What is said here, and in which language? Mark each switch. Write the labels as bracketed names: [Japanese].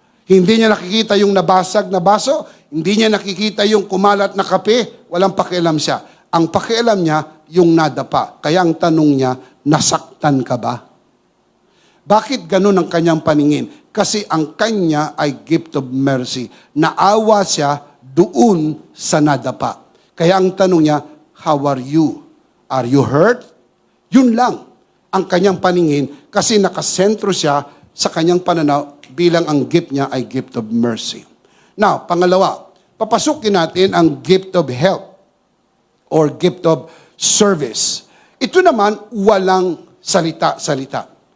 [Filipino] Hindi niya nakikita yung nabasag na baso, hindi niya nakikita yung kumalat na kape, walang pakialam siya. Ang pakialam niya, yung nadapa. Kaya ang tanong niya, nasaktan ka ba? Bakit ganun ang kanyang paningin? Kasi ang kanya ay gift of mercy. Naawa siya doon sa nadapa. Kaya ang tanong niya, [English] how are you? Are you hurt? [Filipino] Yun lang ang kanyang paningin kasi nakasentro siya sa kanyang pananaw bilang ang gift niya ay gift of mercy. Now, pangalawa, papasukin natin ang gift of help or gift of service. Ito naman, walang salita-salita.